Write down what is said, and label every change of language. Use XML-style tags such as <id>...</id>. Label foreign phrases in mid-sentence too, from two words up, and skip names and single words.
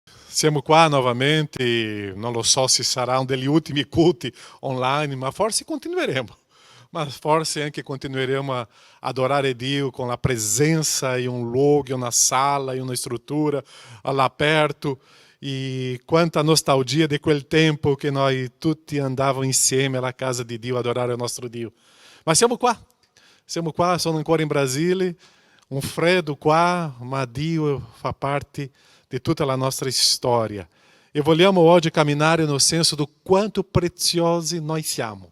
<it>Siamo qua novamente, non lo so se sarà un degli ultimi culti online, ma forse continueremo. Ma forse anche continueremo a adorare Dio</it> <pt>com a presença e um luogo, uma sala e uma estrutura lá perto.</pt> <it>E quanta nostalgia de quel tempo</it> <pt>que nós</pt> <it>tutti andavamo insieme alla casa di Dio a adorare il nostro Dio. Ma siamo qua, sono ancora in Brasile, un freddo qua, ma Dio fa parte di tutta la nostra storia. E vogliamo oggi camminare</it> <pt>no senso do</pt> <it>quanto preziosi noi siamo.</it>